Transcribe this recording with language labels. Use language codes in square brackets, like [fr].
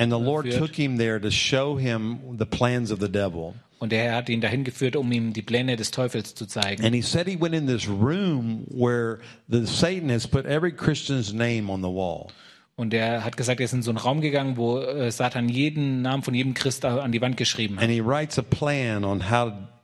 [en] And the Lord took him there to show him the plans of the devil. [de] Und der Herr hat ihn dahin geführt, um ihm die Pläne des Teufels zu zeigen. [en] And he said he went in this room where the Satan has put every Christian's name on the wall. [de] Und er hat gesagt, er ist in so einen Raum gegangen, wo Satan jeden Namen von jedem Christ an die Wand geschrieben hat.